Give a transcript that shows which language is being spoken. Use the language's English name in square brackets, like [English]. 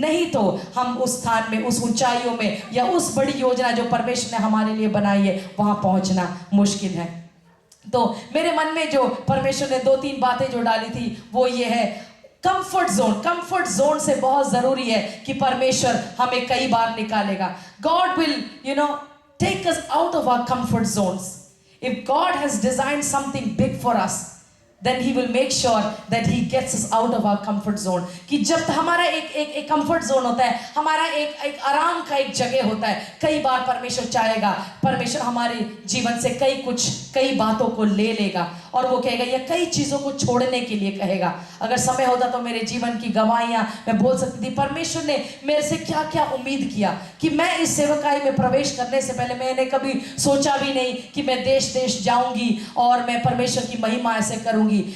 [Hindi] नहीं तो हम उस स्थान में, उस ऊंचाइयों में या उस बड़ी योजना जो परमेश्वर ने हमारे लिए बनाई है वहां पहुंचना मुश्किल है। तो मेरे मन में जो परमेश्वर ने 2-3 बातें जो डाली थी वो ये है, कंफर्ट जोन से बहुत जरूरी है कि परमेश्वर हमें कई बार निकालेगा. [English] God will take us out of our comfort zones. If God has designed something big for us, then he will make sure that he gets us out of our comfort zone. [Hindi] कि जब हमारा एक comfort zone होता है, हमारा एक आराम का एक जगह होता है, कई बार परमेश्वर चाहेगा, परमेश्वर हमारे जीवन से कई बातों को ले लेगा और वो कहेगा या कई चीज़ों को छोड़ने के लिए कहेगा. अगर समय होता तो मेरे जीवन की गवाहियाँ मैं बोल सकती थी. परमेश्वर ने मेरे से क्या क्या उम्मीद किया कि मैं इस सेवकाई में प्रवेश करने से पहले मैंने कभी सोचा भी नहीं कि मैं देश जाऊंगी और मैं परमेश्वर की महिमा ऐसे करूंगी.